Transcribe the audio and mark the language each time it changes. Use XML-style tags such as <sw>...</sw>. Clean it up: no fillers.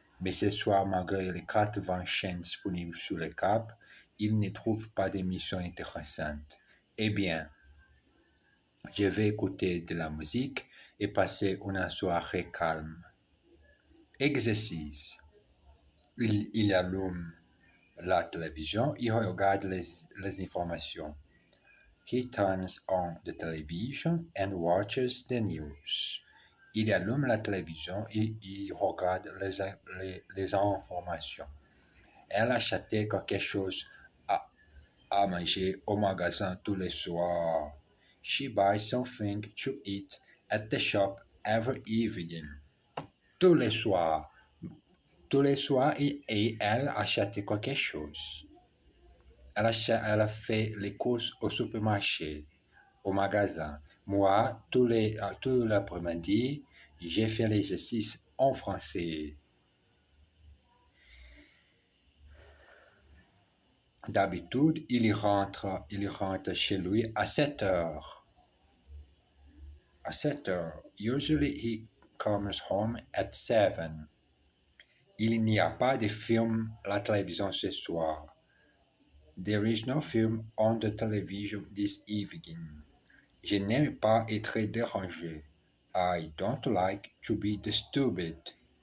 <fr>Mais ce soir, malgré les 80 chaînes disponibles sur le câble, il ne trouve pas d'émission intéressante. Eh bien, je vais écouter de la musique et passer une soirée calme. Exercice. Il allume la télévision, il regarde les informations.</fr> <en>He turns on the television and watches the news.</en> <fr>Il allume la télévision et il regarde les informations. Elle achetait quelque chose à manger au magasin tous les soirs.</fr> <en>She buys something to eat at the shop every evening.</en> <fr>Tous les soirs. Tous les soirs, et elle achète quelque chose. Elle a fait les courses au supermarché, au magasin. Moi, tout l'après-midi, j'ai fait l'exercice en français. D'habitude, il rentre chez lui à 7 heures. À 7 heures.</fr> <en>Usually he comes home at 7.</en> <fr>Il n'y a pas de film à la télévision ce soir.</fr> <en>There is no film on the television this evening.</en> <fr>Je n'aime pas être dérangé.</fr> <en>I don't like to be disturbed.</en>